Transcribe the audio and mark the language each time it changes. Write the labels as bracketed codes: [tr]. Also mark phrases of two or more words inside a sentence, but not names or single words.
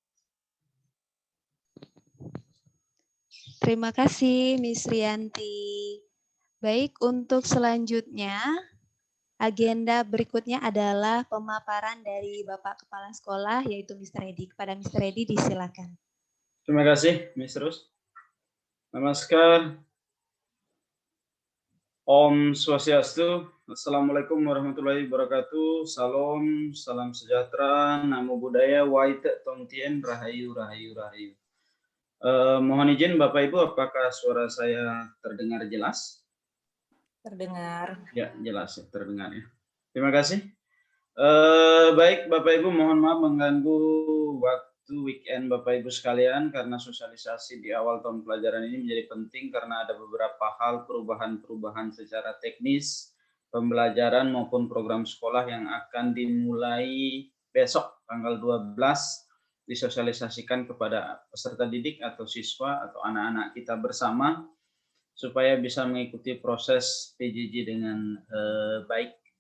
[id] Terima kasih Miss Rianti. Baik, untuk selanjutnya agenda berikutnya adalah pemaparan dari Bapak Kepala Sekolah yaitu Mr. Edi. Kepada Mr. Edi disilakan. Terima kasih Miss Rus. Namaskar. Om Swastiastu. [ar] Assalamualaikum warahmatullahi wabarakatuh. [id] Salam, salam sejahtera, [pi] namo buddhaya, [zh] waite tongtien, [id] rahayu, rahayu, rahayu. Mohon izin Bapak Ibu, apakah suara saya terdengar jelas? Terdengar. Ya, jelas ya, terdengar ya. Terima kasih. Baik Bapak Ibu, mohon maaf mengganggu waktu weekend Bapak Ibu sekalian karena sosialisasi di awal tahun pelajaran ini menjadi penting karena ada beberapa hal perubahan-perubahan secara teknis pembelajaran maupun program sekolah yang akan dimulai besok tanggal 12 disosialisasikan kepada peserta didik atau siswa atau anak-anak kita bersama supaya bisa mengikuti proses PJJ dengan baik.